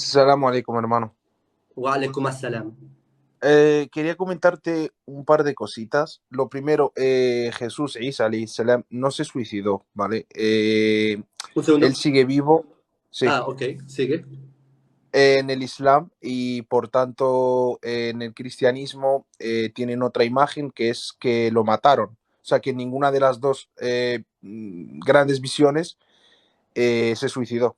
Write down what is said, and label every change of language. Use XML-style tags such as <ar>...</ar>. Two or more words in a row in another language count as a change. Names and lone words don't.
<ar>سلام عليكم, hermano. وعليكم السلام.</ar> <es>Quería comentarte un par de cositas. Lo primero, Jesús Isa</es> <ar>عليه السلام</ar> <es>no se suicidó, ¿vale? Un segundo. Él sigue vivo, sí, Ok, sigue. en el Islam y por tanto en el cristianismo tienen otra imagen que es que lo mataron. O sea que ninguna de las dos grandes visiones se suicidó.</es>